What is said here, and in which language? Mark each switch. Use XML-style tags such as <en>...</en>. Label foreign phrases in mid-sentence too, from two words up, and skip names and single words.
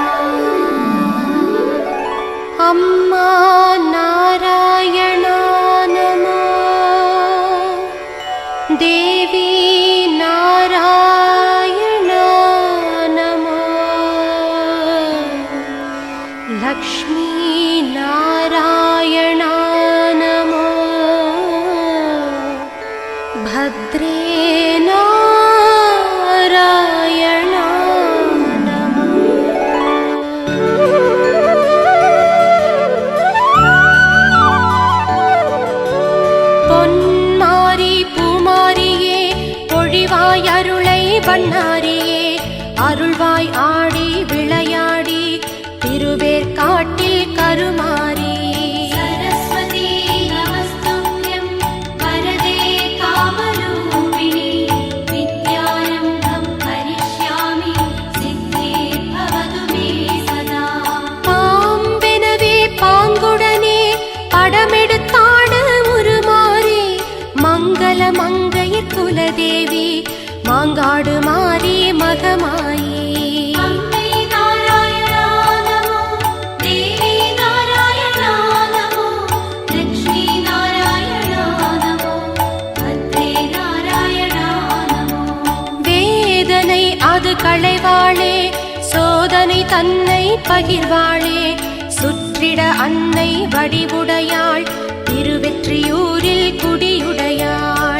<sa>अम्मा नारायणा नमो, देवी नारायणा नमो, लक्ष्मी नारायणा नमो, भद्रे नारायणा नमो।</sa> <ta>பொன்மாரி பூமாரியே பொழிவாய் அருளை வண்ணாரியே, அருள்வாய் ஆடி விளையாடி திருவேற்காட்டில் கருமாரி.</ta> <sa>सरस्वती नमस्तुभ्यं वरदे कामरूपिणी विद्यारम्भं करिष्यामि सिद्धिर्भवतु मे सदा।</sa> <ta>பாம்பெனவே பாங்குடனே படமெடுத்தாடு உருமாறி, மங்கள மங்கையர் குலதேவி மாங்காடு மாறி மகமாயி.</ta> <sa>अम्बे नारायणा नमो, देवी नारायणा नमो, लक्ष्मी नारायणा नमो, भद्रे नारायणा नमो।</sa> <ta>வேதனை அது களைவாளே, சோதனை தன்னை பகிர்வாளே, சுற்றிட அன்னை வடிவுடையாள் திருவெற்றியூரில் குடியுடையாள்.</ta>